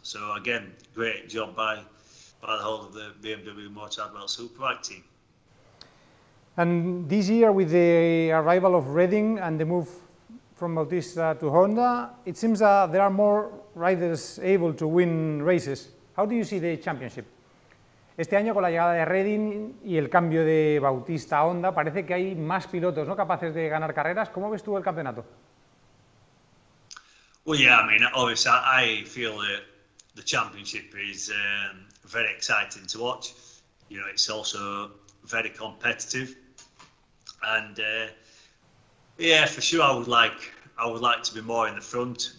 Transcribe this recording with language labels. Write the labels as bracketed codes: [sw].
[en] So again, great job by the whole of the BMW Motorrad World Superbike team. And this year, with the arrival of Redding and the move from Bautista to Honda, it seems there are more riders able to win races. How do you see the championship? [es] Este año, con la llegada de Redding y el cambio de Bautista a Honda, parece que hay más pilotos, ¿no?, capaces de ganar carreras. ¿Cómo ves tú el campeonato? [en] Well, yeah, I mean, obviously, I feel that the championship is very exciting to watch. It's also very competitive, and yeah, for sure, I would like to be more in the front.